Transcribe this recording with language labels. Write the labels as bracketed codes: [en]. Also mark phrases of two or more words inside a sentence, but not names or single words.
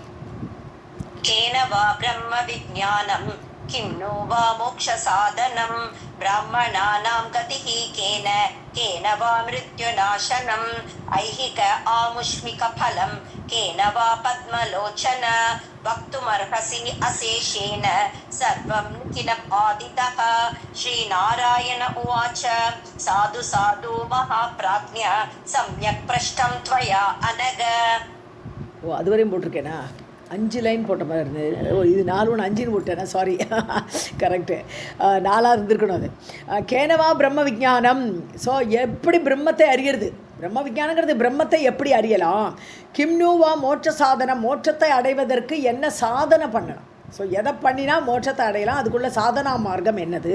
[sa] केन वा ब्रह्मविज्ञानं किं नो वा मोक्षसाधनं ब्राह्मणानां गतिः केन वा मृत्युनाशनम् ऐहिक आमुष्मिकफलं केन वा पद्मलोचन वक्तुमर्हसि अशेषेण सर्वं निखिलम् आदितः। श्रीनारायण उवाच साधु साधु महाप्राज्ञ सम्यक् पृष्टं त्वया अनग। [ta] ஓ அதுவரையும் போட்டிருக்கேனா? 5 லைன் போட்ட மாதிரி இருந்தது. இது 4 1 5ன்னு போட்டேன்னா [en] sorry, correct, [ta] 4ஆக இருந்திருக்கணும் அது. [sa] केनवा ब्रह्म विज्ञानम्, [ta] ஸோ எப்படி பிரம்மத்தை அறியறது, பிரம்ம விஜானங்கிறது பிரம்மத்தை எப்படி அறியலாம். [sa] किंनुवा मोक्ष साधनम्, [ta] மோட்சத்தை அடைவதற்கு என்ன சாதனை பண்ணணும், ஸோ எதை பண்ணினா மோட்சத்தை அடையலாம், அதுக்குள்ள சாதனா மார்க்கம் என்னது.